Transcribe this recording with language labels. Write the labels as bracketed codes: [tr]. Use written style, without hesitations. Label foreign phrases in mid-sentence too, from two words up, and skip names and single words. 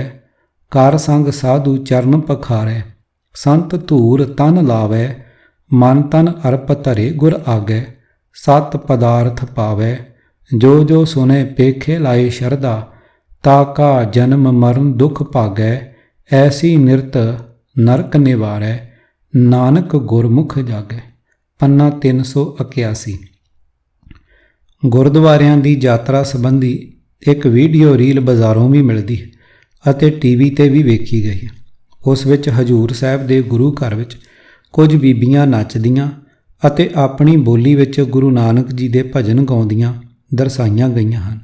[bra] कर संग साधु चरण पखारै, संत धूर तन लावै। मन तन अर्प धरे गुर आगै, सत पदार्थ पावै। जो जो सुने पेखे लाए शरदा, ताका जन्म मरण दुख भागै। ऐसी निरत नरक निवारै, नानक गुरमुख जागै। [hi] पन्ना 381। [pa] ਗੁਰਦੁਆਰਿਆਂ ਦੀ ਯਾਤਰਾ ਸੰਬੰਧੀ ਇੱਕ ਵੀਡੀਓ ਰੀਲ ਬਾਜ਼ਾਰੋਂ ਵੀ ਮਿਲਦੀ ਹੈ ਅਤੇ ਟੀਵੀ 'ਤੇ ਵੀ ਵੇਖੀ ਗਈ ਹੈ। ਉਸ ਵਿੱਚ ਹਜ਼ੂਰ ਸਾਹਿਬ ਦੇ ਗੁਰੂ ਘਰ ਵਿੱਚ ਕੁਝ ਬੀਬੀਆਂ ਨੱਚਦੀਆਂ ਅਤੇ ਆਪਣੀ ਬੋਲੀ ਵਿੱਚ ਗੁਰੂ ਨਾਨਕ ਜੀ ਦੇ ਭਜਨ ਗਾਉਂਦੀਆਂ ਦਰਸਾਈਆਂ ਗਈਆਂ ਹਨ।